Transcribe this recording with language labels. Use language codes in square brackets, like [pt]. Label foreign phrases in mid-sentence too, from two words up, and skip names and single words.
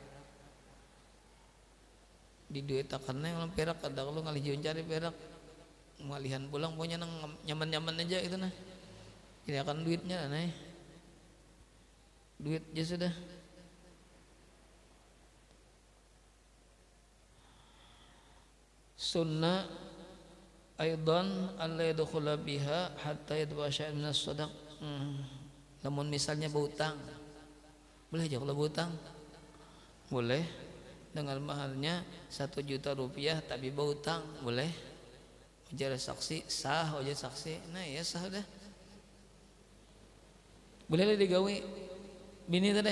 [bjn] Di duit akannya yang perak ada kalau ngalih cari perak ngalihan pulang punya nang nyaman-nyaman aja itu nah. Ini akan duitnya nah. Duit aja sudah. [ar] سنة أيضا ألا يدخل بها حتى يدفع شيئا من الصداق. [bjn] Namun misalnya berhutang, boleh aja kalau berhutang, boleh dengan maharnya 1 juta rupiah tapi berhutang, boleh. Ujar saksi sah, ujar saksi, nah ya sah dah. Boleh lah digawe bini teh.